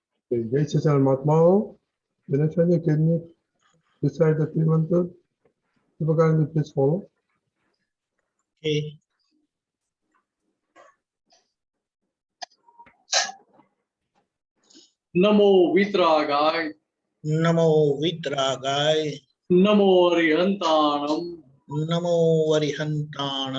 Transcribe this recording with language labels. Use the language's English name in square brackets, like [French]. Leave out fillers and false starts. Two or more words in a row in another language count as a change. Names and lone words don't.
[Hindi] Okay, Jai Satsang Mahatma. [English] Mineshanandji, can you recite the three mantras? People kindly please follow. Okay. [Prakrit languages] Namo Vitragaय, Namo Vitragay, Namo Arihantanam, Namo Varihantanam,